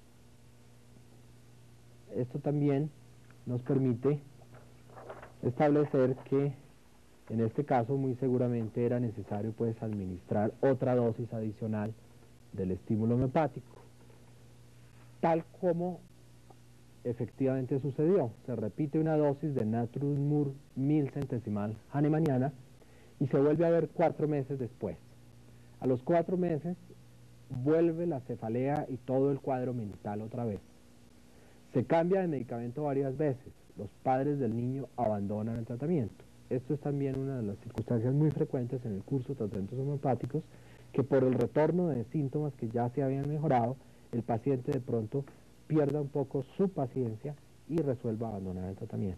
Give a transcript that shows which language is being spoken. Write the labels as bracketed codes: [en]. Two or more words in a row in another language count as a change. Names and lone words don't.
[es] Esto también nos permite establecer que en este caso muy seguramente era necesario pues administrar otra dosis adicional del estímulo homeopático, tal como efectivamente sucedió. Se repite una dosis de natrum mur 1000 centesimal hahnemanniana y se vuelve a ver 4 meses después. A los 4 meses vuelve la cefalea y todo el cuadro mental otra vez. Se cambia de medicamento varias veces. Los padres del niño abandonan el tratamiento. Esto es también una de las circunstancias muy frecuentes en el curso de tratamientos homeopáticos, que por el retorno de síntomas que ya se habían mejorado, el paciente de pronto pierda un poco su paciencia y resuelva abandonar el tratamiento.